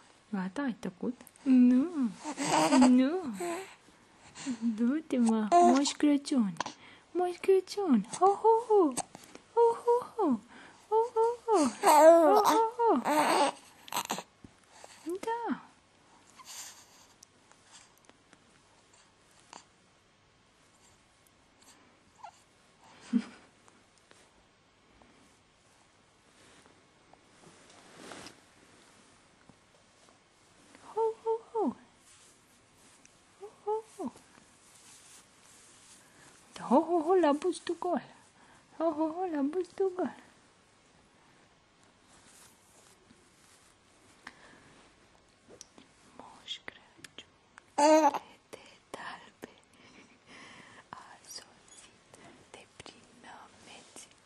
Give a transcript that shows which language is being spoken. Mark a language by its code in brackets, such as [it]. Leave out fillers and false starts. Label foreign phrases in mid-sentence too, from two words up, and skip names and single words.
[ro] Gata, ai tăcut? Nu, nu. Du-te, mă, Moș Crăciun. Moș Crăciun. Ho, ho, ho. Ho, ho, ho. Ho, ho, ho. Ho, ho, ho. Da. Ho, ho, ho. Ho, ho, ho. Ho, ho, ho, la bustul gol. Ho, ho, ho, la bustul gol. Moș Crăciun, fete albe, a sosit de prin nămeți.